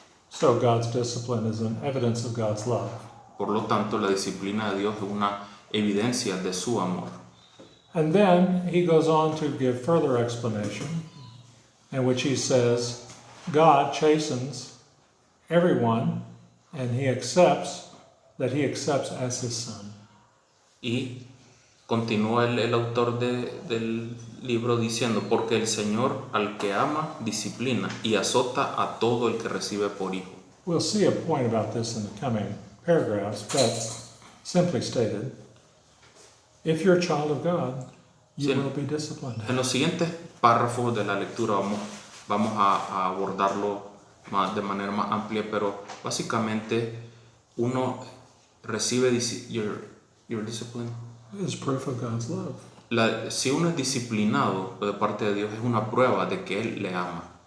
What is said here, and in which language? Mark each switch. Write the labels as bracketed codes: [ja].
[en] So God's discipline is an evidence of God's love. [es] Por lo tanto, la disciplina de Dios es una evidencia de su amor. [en] And then he goes on to give further explanation in which he says, God chastens everyone and he accepts as his son. [es] Y continúa el autor del libro diciendo: porque el Señor al que ama disciplina y azota a todo el que recibe por hijo. [en] We'll see a point about this in the coming paragraphs, but simply stated, if you're a child of God, you [es] Sí. [en] will be disciplined. [es] En los siguientes párrafos de la lectura vamos a abordarlo de manera más amplia, pero básicamente uno recibe [en] your discipline. Is proof of God's love. [es] Si uno es disciplinado de parte de Dios, es una prueba de que Él le ama.